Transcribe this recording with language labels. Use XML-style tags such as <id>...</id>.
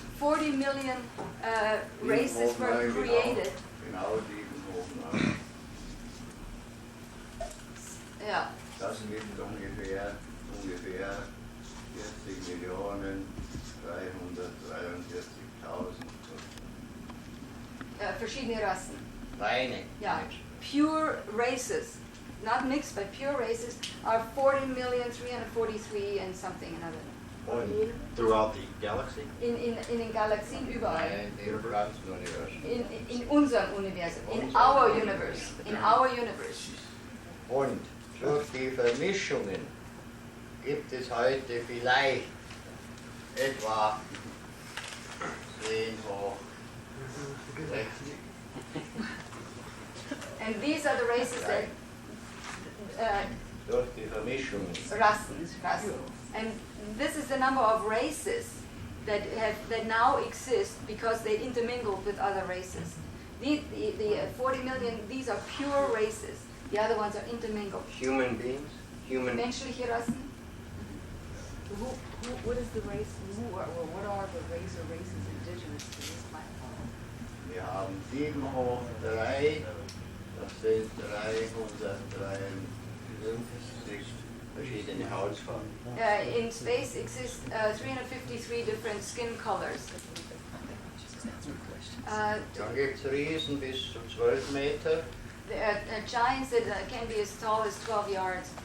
<en>40 million races were created.</en> <de>Genau 7 hoch 9. Ja. Das sind ungefähr 40 Millionen 343.000. Verschiedene Rassen. Reine</de> <en>Yeah.</en> <de>Menschen.</de> <en>Pure races, not mixed, but pure races are 40,343 and something another.</en> <de>Und</de> <en>Throughout the galaxy?</en> <de>In den Galaxien überall. im ganzen Universum. In unserem Universum,</de> <en>in our universe, in our universe.</en> <de>Und durch die Vermischungen gibt es heute vielleicht etwa 10 hoch 60.</de> <en>And these are the races that</en> <de>Durch die Vermischungen. Rassen.</de> <en>And this is the number of races that now exist because they intermingled with other races. The 40 million, these are pure races. The other ones are intermingled. Human beings?</en> <de>Menschliche Rassen.</de> <en>What is the race? What are the races indigenous to this planet?</en> <de>Wir haben 7 hoch 3, das sind 353 verschiedene Hautfarben.</de> <en>In space exist 353 different skin colors.</en> <de>Dann gibt es Riesen bis zu 12 Meter.</de> <en>There are giants that can be as tall as 12 yards.</en>